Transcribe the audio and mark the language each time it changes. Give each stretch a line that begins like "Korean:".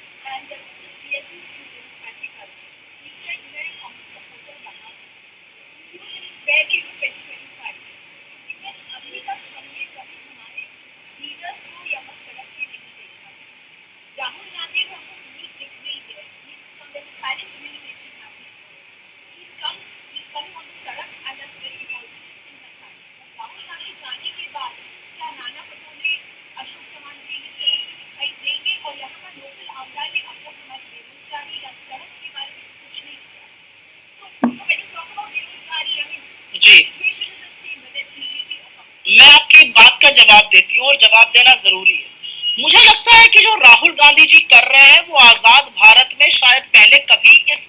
English: And this BSc student at the college, he said
Hindi: मैं Congress supporter रहा।
English: He was very good 2025। He said
Hindi: अभी तक हमने कभी हमारे लीडर्स को यहाँ सड़क पे नहीं देखा। राहुल गांधी को हमको उम्मीद दिख रही है।
English: There's a silent communication happening. He's coming on the sadak and that's very positive thing that's happening।
Hindi: Rahul Gandhi जाने के बाद क्या नाना पटोले, अशोक चव्हाण जी ये सब दिखाई देंगे और यहाँ पर लोकल आमदार ने अब तक हमारी बेरोजगारी या सड़क के बारे में कुछ नहीं किया।
English: So when you talk about berozgari, I mean,
Hindi: ji,
English: situation is the same whether it's BJP or Congress।
Hindi: मैं आपकी बात का जवाब देती हूँ और जवाब देना जरूरी है। मुझे लगता है कि जो राहुल गांधी जी कर रहे हैं वो आजाद भारत में शायद पहले कभी